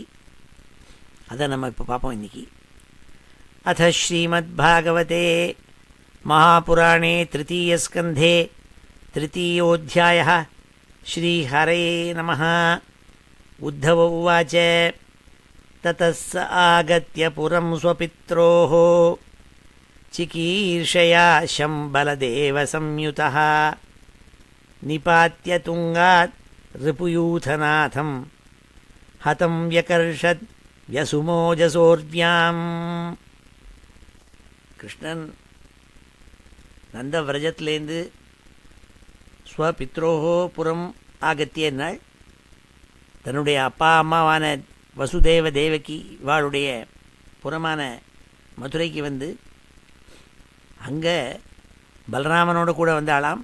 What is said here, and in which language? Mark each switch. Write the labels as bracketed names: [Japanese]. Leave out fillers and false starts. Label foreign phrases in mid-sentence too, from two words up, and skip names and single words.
[Tamil] அதை நம்ம இப்போ பார்ப்போம் இன்றைக்கி. அத [Sanskrit] श्रीमत् भागवते महापुराणे तृतीयस्कन्धे तृतीयोऽध्यायः श्रीहरये नमः. उद्धव उवाच தतः स आगत्य पुरं स्वपित्रोः चिकीर्षया शम्बलदेवसंयुतः निपात्य तुङ्गात् रिपुयूथनाथं हतं व्यकर्षद् व्यसुमोजसोर्व्याम्. [Tamil] கிருஷ்ணன் நந்தவிரஜத்திலேருந்து [Sanskrit] स्वपित्रोः पुरम् आगत्य [Tamil] நாள் தன்னுடைய அப்பா அம்மாவான வசுதேவ தேவகி இவாளுடைய புறமான மதுரைக்கு வந்து அங்கே பலராமனோடு கூட வந்தாளாம்.